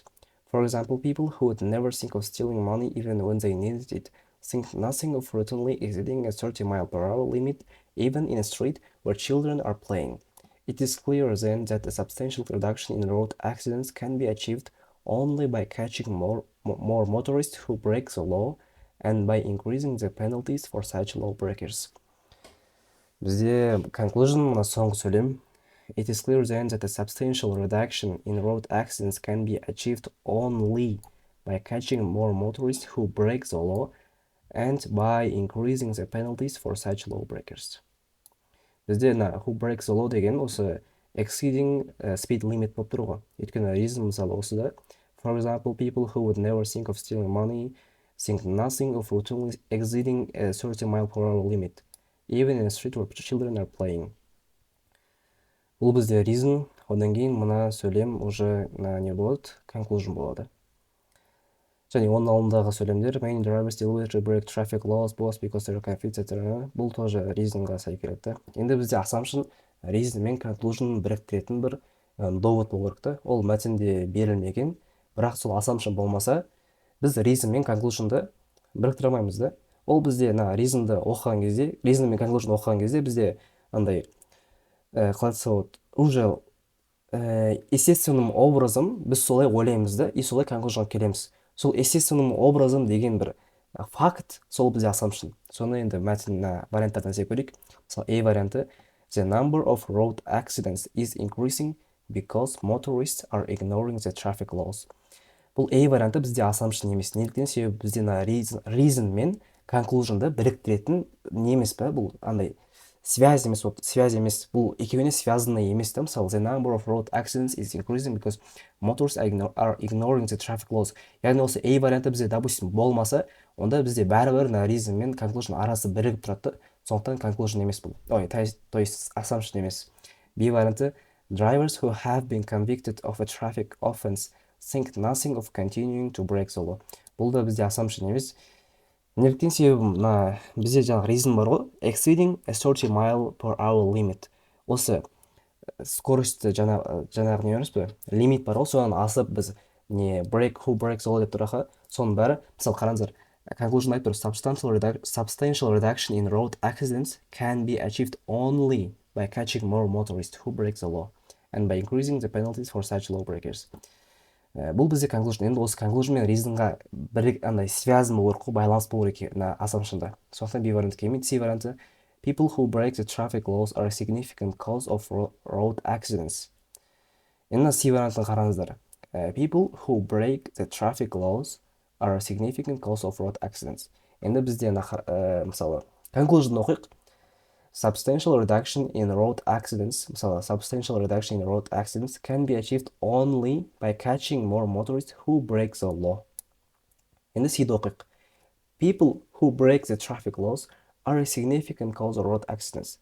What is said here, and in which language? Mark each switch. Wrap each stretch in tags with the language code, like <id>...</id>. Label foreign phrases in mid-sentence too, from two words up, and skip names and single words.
<en>For example, people who would never think of stealing money even when they needed it think nothing of routinely exceeding a 30-mile-per-hour limit even in a street where children are playing. It is clear then that a substantial reduction in road accidents can be achieved only by catching more motorists who break the law and by increasing the penalties for such lawbreakers.</en> <kk>Бізде conclusion мына соңғы сөйлем.</kk> <en>It is clear then that a substantial reduction in road accidents can be achieved only by catching more motorists who break the law and by increasing the penalties for such lawbreakers.</en> <kk>Бізде</kk> <en>who breaks the law</en> <kk>деген осы</kk> <en>exceeding speed limit</en> <kk>болып тұр ғой. Өйткені reason мысалы осы да.</kk> <en>For example, people who would never think of stealing money think nothing of routinely exceeding a 30-mile-per-hour limit, even in a street where children are playing.</en> <kk>Бұл бізде reason, одан кейін мына сөйлем уже не болады, conclusion болады. Және оның алдындағы сөйлемдер</kk> <en>many drivers deliberately break traffic laws both because they are convinced that</en> <kk>бұл тоже reasonға сай келеді. Енді бізде assumption, reason мен conclusion біріктіретін бір довод болу керек та. Ол мәтінде берілмеген, бірақ сол assumption болмаса, біз reason мен conclusionды біріктіре алмаймыз да. Ол бізде reasonды оқыған кезде, reason мен conclusion оқыған кезде бізде андай қалай уже</kk> <ru>естественным образом</ru> <kk>біз солай ойлаймыз да, и солай conclusionға келеміз. Сол</kk> <ru>естественным образом</ru> <kk>деген бір факт, сол бізде assumption. Соны енді мәтін варианттардан сеп көрейік. Мысалы, A варианты</kk> <en>the number of road accidents is increasing because motorists are ignoring the traffic laws.</en> <kk>Бұл A варианты бізде assumption емес. Неліктен? Себебі бізде reason мен conclusionды біріктіретін немес па? Бұл андай связь емес, бұл екеуіне связанный емес та. Мысалы,</kk> <en>the number of road accidents is increasing because motorists are ignoring the traffic laws.</en> <kk>Яғни осы A варианты бізде, допустим, болмаса, онда бізде бәрібір reason мен conclusion арасы бірігіп тұрады. Сондықтан conclusion емес бұл.</kk> <ru>То есть</ru> <kk>assumption емес. B варианты</kk> <en>drivers who have been convicted of a traffic offense think nothing of continuing to break the law.</en> <kk>Бұл да бізде assumption емес. Неліктен? Себебі бізде жаңағы reason бар ғой,</kk> <en>exceeding a 30-mile-per-hour limit.</en> <kk>Осы скоростьті жаңағы не емес пе? Лимит бар ғой, содан асып біз</kk> <en>who breaks the law</en> <kk>деп тұраға, соның бәрі, мысалы қараңыздар, conclusion айтып тұр,</kk> <en>substantial reduction in road accidents can be achieved only by catching more motorists who break the law and by increasing the penalties for such lawbreakers.</en> <kk>Бұл бізде conclusion. Енді осы conclusion мен reasonға андай связан болу керек, байланыс болу керек assumptionда. Сондықтан B варианты келмейді. C варианты</kk> <en>people who break the traffic laws are a significant cause of road accidents.</en> <kk>Енді C вариантын қараңыздар.</kk> <en>People who break the traffic laws are a significant cause of road accidents.</en> <kk>Енді бізде мысалы conclusion оқиық.</kk> <en>Substantial reduction in road accidents, мысалы, substantial reduction in road accidents can be achieved only by catching more motorists who break the law.</en> <kk>Енді C-ді оқиық.</kk> <en>People who break the traffic laws are a significant cause of road accidents.</en>